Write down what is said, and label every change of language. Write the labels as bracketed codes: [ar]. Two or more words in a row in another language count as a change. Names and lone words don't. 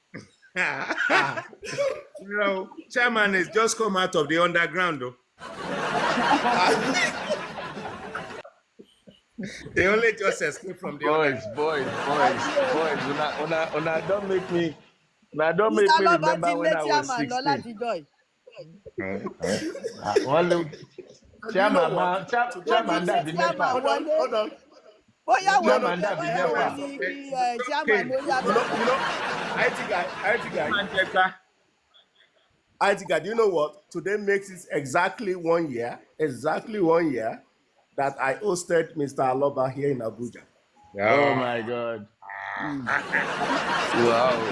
[en] Chairman is just come out of the underground though. They only just escaped from the Boys, underground. boys, boys, boys. Una don't make Mr. me [yo] Loba ti [en] remember when [yo] lé [en] I was [yo] chairman lọ [en] 16. [yo] látijọ́ yìí. [en] One little And you know what? Today [yo] Wọ́n ti chairman [en] makes [yo] gbé [en] it. [yo] dàbí chairman NEPA. [en] Hold on, [yo] wọlé. [en] hold on. [yo] Bóyá wo [en] No, [yo] ni Chairman dàbí bóyá wo NEPA. ni kí [en] It's [yo] chairman [en] okay. [yo] ó yá [en] You know, [yo] bẹ́ẹ̀. [en] you know, IT guy, [yo] Manjegba. [en] IT guy. Do you know what? Today makes it exactly 1 year, that I hosted Mr. Aloba here in Abuja. Oh Yeah. my God. Wow.